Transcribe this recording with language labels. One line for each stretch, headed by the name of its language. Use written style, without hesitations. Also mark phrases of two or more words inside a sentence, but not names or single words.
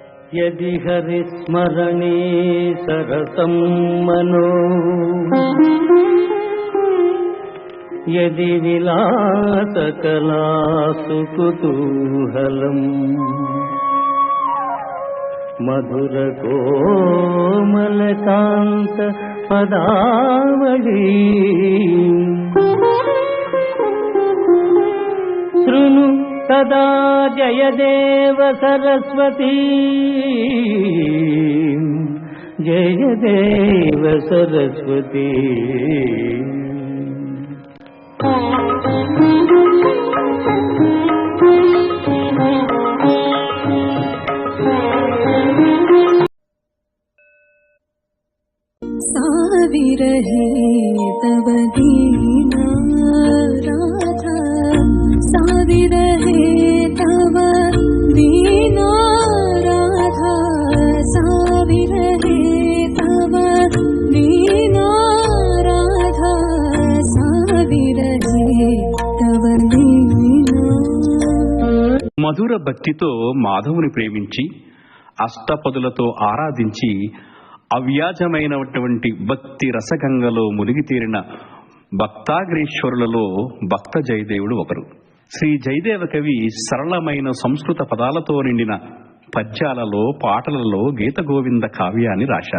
Sanskrit: యది హరిస్మరణే సరసం మనో యది విలాసకలాసు కుతూహలం మధుర కోమలకాంత పదావళి శృణు సదా జయదేవ సరస్వతీ జయదేవ సరస్వతీ. साविरहे तव दीना राधा, साविरहे तव दीना राधा, साविरहे तव दीना राधा, साविरहे तव दीना.
Telugu: మధుర భక్తితో మాధవుని ప్రేమించి అష్టపదులతో ఆరాధించి అవ్యాజమైనటువంటి భక్తి రసగంగలో మునిగి తీరిన భక్తాగ్రేశ్వరులలో భక్త జయదేవుడు ఒకరు. శ్రీ జయదేవ కవి సరళమైన సంస్కృత పదాలతో నిండిన పద్యాలలో పాటలలో గీత గోవింద కావ్యాన్ని రాశారు.